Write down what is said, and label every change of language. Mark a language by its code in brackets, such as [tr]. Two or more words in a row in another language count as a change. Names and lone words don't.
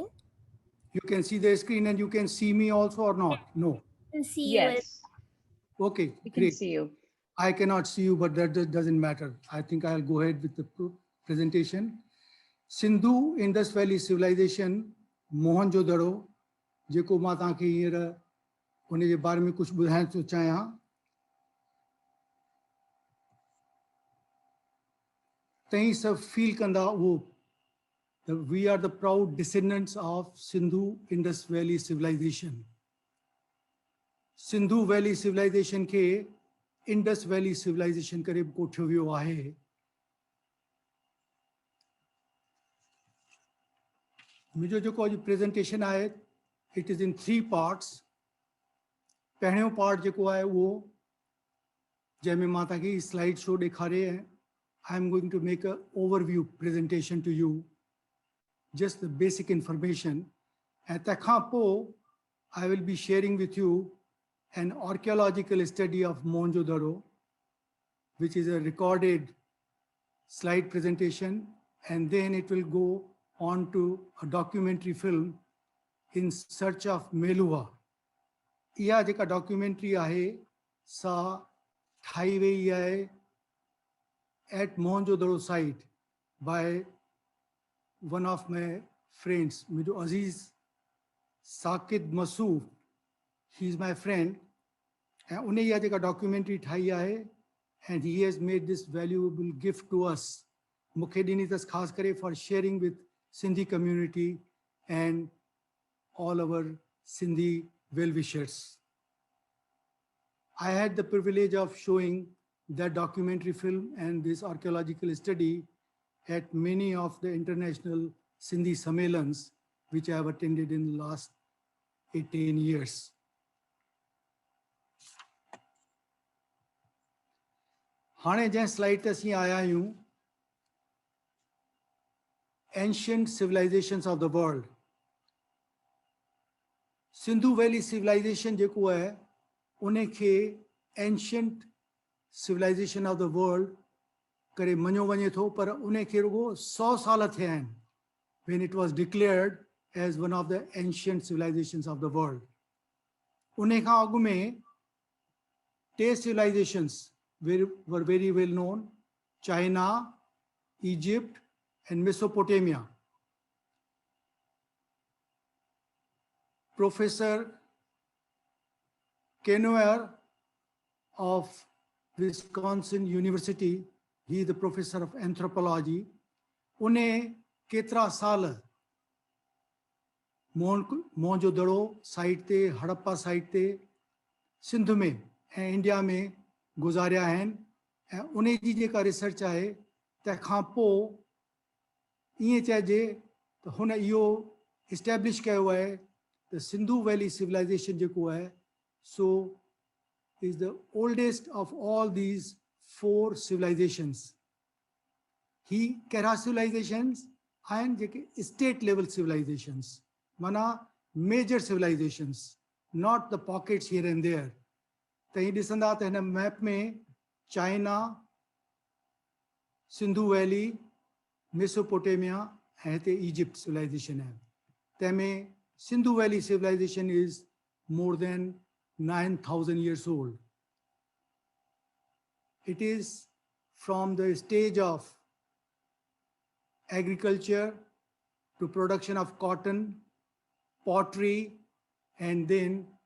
[en] You can see the screen and you can see me also or not? No. and see you as Yes. Okay, We can great. see you. I cannot see you, but that doesn't matter. I think I'll go ahead with the presentation. Sindhu Indus Valley Civilization, Mohenjo Daro, [sd] जेको मां तव्हांखे हींअर उन जे बारे में कुझु ॿुधाइण थो चाहियां. तव्हीं सभु फील कंदा उहो [en] we are the proud descendants of Sindhu Indus Valley Civilization. [sd] Sindhu Valley Civilization खे Indus Valley Civilization करे कोठियो वियो आहे. मुंहिंजो जेको अॼु प्रेज़ेंटेशन आहे, [en] it is in 3 parts. [sd] पहिरियों पार्ट जेको आहे उहो जंहिंमें मां तव्हांखे [en] slide show [sd] ॾेखारे. [en] I am going to make an overview presentation to you, just the basic information. [sd] ऐं तंहिंखां पोइ [en] I will be sharing with you an archaeological study of Mohenjo Daro, which is a recorded slide presentation, and then it will go on to a documentary film, In Search of Meluha. [sd] इहा जेका डॉक्यूमेंट्री आहे सा ठाही वई आहे [en] at Mohenjo Daro site by one of my friends, [sd] मुंहिंजो अज़ीज़ साकिद मसूफ़. [en] He is my friend. [sd] ऐं उन इहा जेका डॉक्यूमेंट्री ठाही आहे, [en] and he has made this valuable gift to us. [sd] मूंखे ॾिनी अथसि ख़ासि करे [en] for sharing with Sindhi community and all our Sindhi well-wishers. I had the privilege of showing that documentary film and this archaeological study at many of the international Sindhi sammelans, which I have attended in the last 18 years. [sd] हाणे जंहिं स्लाइड ते असीं आया आहियूं, [en] Ancient Civilizations of the World. [sd] Sindhu Valley Civilization जेको आहे, उन खे [en] Ancient Civilization of the World [sd] करे मञियो वञे थो, पर उन खे रुगो 100 साल थिया आहिनि [en] when it was declared as one of the ancient civilizations of the world. [sd] उन खां अॻु में [en] 2 civilizations were very well known: China, Egypt, and Mesopotamia. Professor Kenower of Wisconsin University, he is the professor of anthropology. [sd] उन्हें केतिरा साल मोहनजो दड़ो साइट ते, हड़प्पा साइट ते, सिंध में ऐं इंडिया में गुज़ारिया आहिनि. ऐं उन जी जेका रिसर्च आहे, तंहिंखां पोइ ईअं चइजे त हुन इहो इस्टेब्लिश कयो आहे त सिंधु वैली सिविलाइजेशन जेको आहे सो [en] is the oldest of all these 4 civilizations. He कहिड़ा civilizations [sd] आहिनि जेके [en] state level civilizations, माना major civilizations, not the pockets here and there. [sd] त ही ॾिसंदा त हिन मैप में चाइना, सिंधु वैली, मेसोपोटेमिया ऐं हिते इजिप्ट civilization आहे. [en] तंहिंमें सिंधु वैली civilization is more than 9,000 years old. It is from the stage of agriculture to production of cotton, pottery, and then